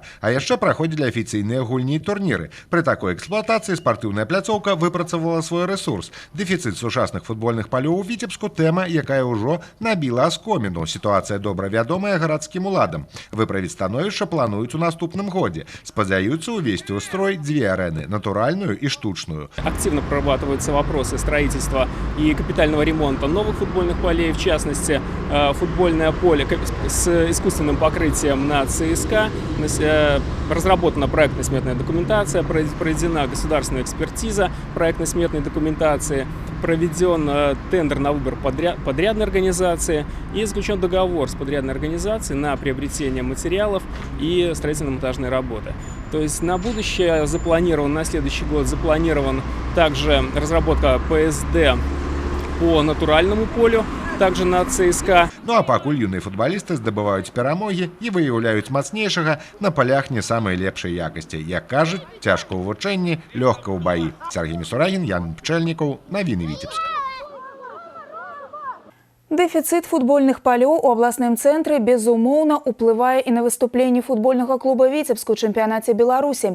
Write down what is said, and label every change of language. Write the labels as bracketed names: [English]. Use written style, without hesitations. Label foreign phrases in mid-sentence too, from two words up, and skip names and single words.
[Belarusian] А яшчэ праходзілі афіцыйныя гульні і турніры. Пры такой эксплуатацыі спартыўная пляцоўка выпрацавала свой рэсурс. Дэфіцыт сучасных футбольных палёў у Віцебску – тэма, якая ўжо набіла аскоміну. Сітуацыя добра вядомая гарадскім уладам. Выправіць становішча плануюць у наступным годзе. Спадзяюцца увесці ў строй 2 арэны – натуральную и штучную. [Russian] Активно прорабатываются вопросы строительства и капитального ремонта новых футбольных полей, в частности, футбольное поле с искусственным покрытием на ЦСКА. Разработана проектно-сметная документация, проведена государственная экспертиза проектно-сметной документации, проведен тендер на выбор подрядной организации и заключен договор с подрядной организацией на приобретение материалов и строительно-монтажные работы. То есть на будущее запланирован, на следующий год запланирован также разработка ПСД по натуральному полю, также на ЦСКА. [Belarusian] Ну а пакуль юныя футбалісты здабываюць перамогі і выяўляюць мацнейшага на палях не самай лепшай якасці. Як кажуць, цяжка ў вучэнні, лёгка ў баі. Сергей Мисурагин, Ян Пчэльнікаў, навіны Віцебск. Дэфіцыт футбольных палёў у абласным цэнтры безумоўна ўплывае і на выступленні футбольнага клуба Віцебску ў чэмпіянаце Беларусі.